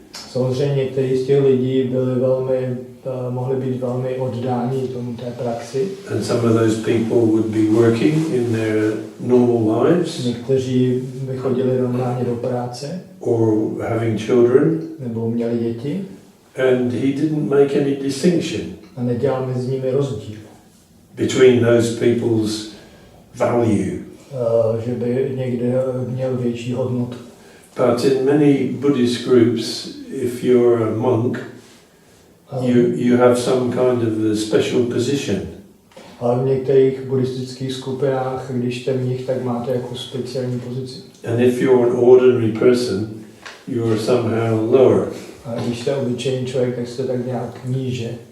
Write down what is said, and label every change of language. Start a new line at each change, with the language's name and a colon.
Czech: Samozřejmě někteří z těch lidí mohli být velmi oddáni tomu té praxi.
English: And some of those people would be working in their normal lives.
Czech: Někteří by chodili normálně do práce.
English: Or having children.
Czech: Nebo měli děti.
English: And he didn't make any distinction.
Czech: A nedělal mezi nimi rozdíl.
English: Between those people's value.
Czech: Že by někde měl větší hodnotu.
English: But in many Buddhist groups, if you're a monk, you have some kind of a special position.
Czech: Ale v některých buddhistických skupinách, když jste mnich, tak máte jako speciální pozici.
English: And if you're an ordinary person, you're somehow lower.
Czech: A když jste obyčejný člověk, tak jste tak nějak níže.